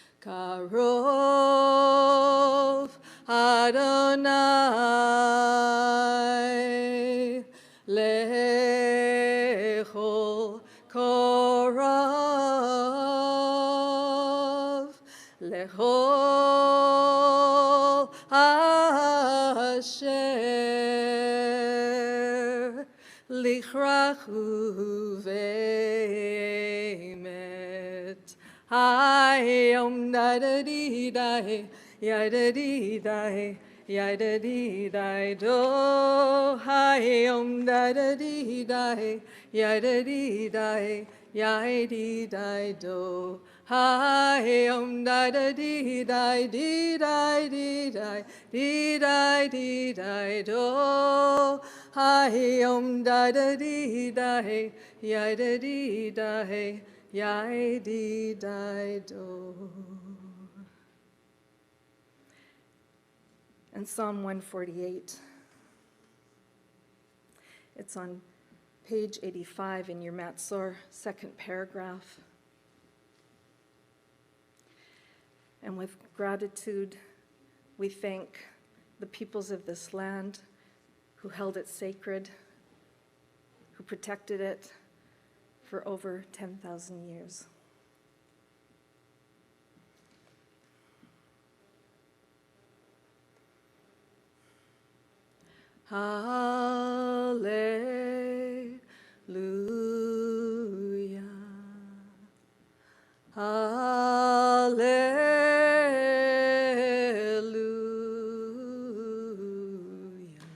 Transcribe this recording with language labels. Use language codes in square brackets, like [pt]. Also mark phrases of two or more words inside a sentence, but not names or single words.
[he] קרוב אדני לכל קראיו לכל אשר יקראהו באמת. Hayom da-da-dee-dai, ya-da-dee-dai, ya-da-dee-dai, do. Hayom da-da-dee-dai, ya-da-dee-dai, ya-dee-dai, do. Hi-om da-da-dee-di, dee-di, dee-di, dee-di, dee-di, do. Hi-om da-da-dee-di, yi-da-dee-di, yi-dee-di, do. [en] And Psalm 148. It's on page 85 in your Matzor, second paragraph. And with gratitude, we thank the peoples of this land who held it sacred, who protected it for over 10,000 years. Hallelujah. Hallelujah.